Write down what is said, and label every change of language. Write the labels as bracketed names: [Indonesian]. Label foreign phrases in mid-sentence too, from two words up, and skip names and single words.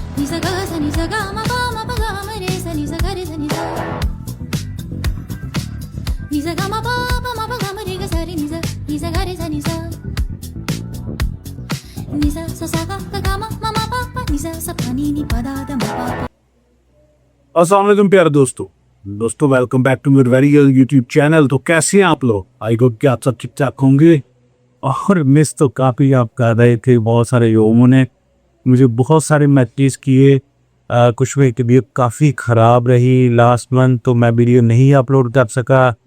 [Hindi] सा ग सा नि सा गा मा प गा मा रे सा नि सा ग रे सा नि सा नि सा गा मा प गा मा रे ग सा रे नि सा ग रे सा नि सा नि सा सा गा गा मा प नि सा प नि प दा द मा प। [Arabic] السلام عليكم [Hindi] प्यारे दोस्तों [English] welcome back to [Hindi] मेरे [English] very YouTube channel. [Hindi] तो कैसे हैं आप लोग? [English] I hope [Hindi] कि आप सब ठीक ठाक होंगे। और मिस तो काफ़ी आप कर रहे थे, बहुत सारे लोगों ने मुझे बहुत सारे मैसेज किए। कुछ में तबीयत काफ़ी ख़राब रही [English] last month, [Hindi] तो मैं वीडियो नहीं अपलोड कर सका।